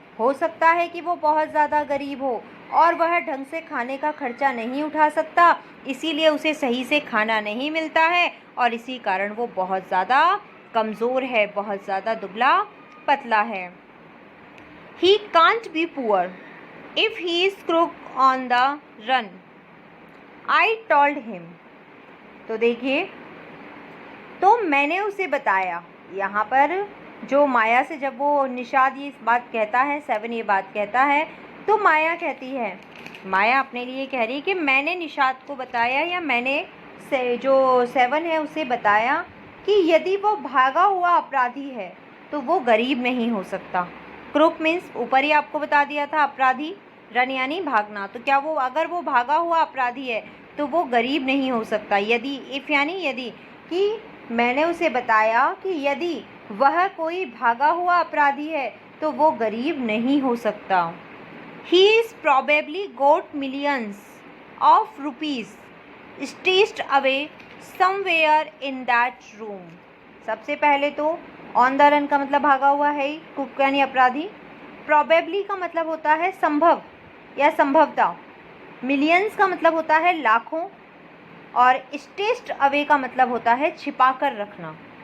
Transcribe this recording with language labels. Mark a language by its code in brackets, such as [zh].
[hi] हो सकता है कि वो बहुत ज़्यादा गरीब हो और वह ढंग से खाने का खर्चा नहीं उठा सकता, इसीलिए उसे सही से खाना नहीं मिलता है और इसी कारण वो बहुत ज़्यादा कमज़ोर है, बहुत ज़्यादा दुबला पतला है. [en] He can't be poor if he is crook on the run, I told him. [hi] तो देखिए, तो मैंने उसे बताया. यहाँ पर जो माया से जब वो निषाद ये बात कहता है, 7 ये बात कहता है, तो माया कहती है, माया अपने लिए कह रही है कि मैंने निषाद को बताया या मैंने जो 7 है उसे बताया कि यदि वो भागा हुआ अपराधी है तो वो गरीब नहीं हो सकता। क्रूप मीन्स ऊपर ही आपको बता दिया था अपराधी, रन यानी भागना, तो क्या वो अगर वो भागा हुआ अपराधी है तो वो गरीब नहीं हो सकता। यदि, इफ़ यानी यदि, कि मैंने उसे बताया कि यदि वह कोई भागा हुआ अपराधी है तो वो गरीब नहीं हो सकता। [en] He is probably got millions of rupees stashed away somewhere in that room। [hi] सबसे पहले तो ऑन द रन का मतलब भागा हुआ है ही, कुक यानी अपराधी। प्रॉबेबली का मतलब होता है संभव या संभवता। मिलियंस का मतलब होता है लाखों, और स्टेस्ट अवे का मतलब होता है छिपा कर रखना।